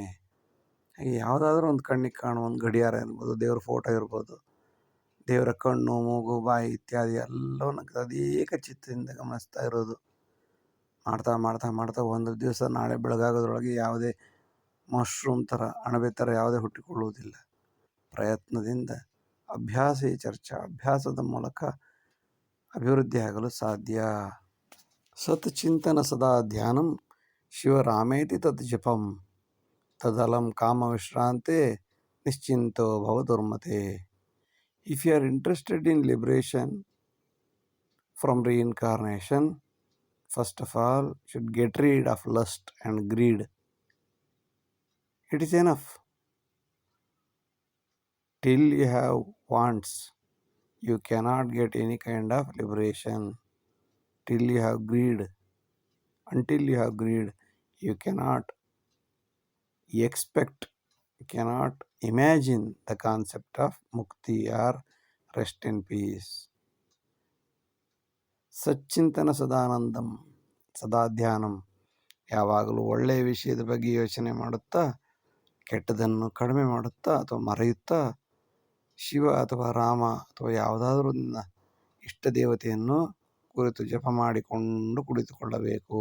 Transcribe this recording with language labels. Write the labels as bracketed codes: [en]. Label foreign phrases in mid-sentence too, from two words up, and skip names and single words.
[kn] ಹಾಗೆ ಯಾವುದಾದ್ರೂ ಒಂದು ಕಣ್ಣಿಗೆ ಕಾಣುವ ಒಂದು ಗಡಿಯಾರ ಇರ್ಬೋದು, ದೇವರ ಫೋಟೋ ಇರ್ಬೋದು, ದೇವರ ಕಣ್ಣು, ಮೂಗು, ಬಾಯಿ ಇತ್ಯಾದಿ ಎಲ್ಲವನ್ನು ತದೇಕ ಚಿತ್ತದಿಂದ ಗಮನಿಸ್ತಾ ಇರೋದು. ಮಾಡ್ತಾ ಮಾಡ್ತಾ ಮಾಡ್ತಾ ಒಂದು ದಿವಸ ನಾಳೆ ಬೆಳಗಾಗೋದ್ರೊಳಗೆ ಯಾವುದೇ ಮಶ್ರೂಮ್ ಥರ, ಅಣಬೆ ಥರ ಯಾವುದೇ ಹುಟ್ಟಿಕೊಳ್ಳುವುದಿಲ್ಲ. ಪ್ರಯತ್ನದಿಂದ ಅಭ್ಯಾಸದ ಮೂಲಕ ಅಭಿವೃದ್ಧಿ ಆಗಲು ಸಾಧ್ಯ. [sa] ಸತ್ ಚಿಂತನ ಸದಾ ಧ್ಯಾನಂ ಶಿವರಾಮೇತಿ ತತ್ ಜಪಂ, ತದಲಂ ಕಾಮ ವಿಶ್ರಾಂತೆ ನಿಶ್ಚಿಂತೋ ಭವ ದುರ್ಮತೆ. [en] If you are interested in liberation from reincarnation, first of all, should get rid of lust and greed. It is enough. Till you have wants, you cannot get any kind of liberation. Till you have greed, until you have greed, you cannot expect, you cannot imagine the concept of mukti or rest in peace. [sa] ಸಚ್ಚಿಂತನ ಸದಾನಂದಂ ಸದಾ ಧ್ಯಾನಂ, [kn] ಯಾವಾಗಲೂ ಒಳ್ಳೆಯ ವಿಷಯದ ಬಗ್ಗೆ ಯೋಚನೆ ಮಾಡುತ್ತಾ ಕೆಟ್ಟದನ್ನು ಕಡಿಮೆ ಮಾಡುತ್ತಾ ಅಥವಾ ಮರೆಯುತ್ತಾ ಶಿವ ಅಥವಾ ರಾಮ ಅಥವಾ ಯಾವುದಾದ್ರೂ ಇಷ್ಟ ದೇವತೆಯನ್ನು ಕುರಿತು ಜಪ ಮಾಡಿಕೊಂಡು ಕುಳಿತುಕೊಳ್ಳಬೇಕು.